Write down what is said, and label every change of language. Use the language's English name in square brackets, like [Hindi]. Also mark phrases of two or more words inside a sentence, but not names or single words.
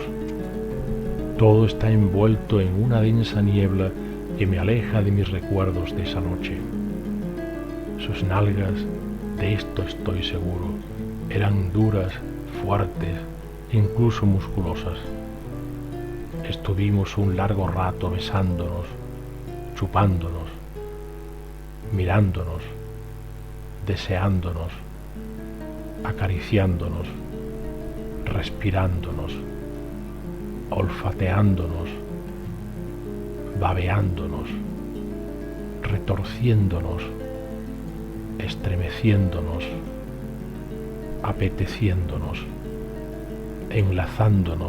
[Spanish] Todo está envuelto en una densa niebla que me aleja de mis recuerdos de esa noche. Sus nalgas, de esto estoy seguro, eran duras, fuertes, incluso musculosas. Estuvimos un largo rato besándonos, chupándonos, mirándonos, deseándonos, acariciándonos, respirándonos, olfateándonos, babeándonos, retorciéndonos, estremeciéndonos, apeteciéndonos, enlazándonos,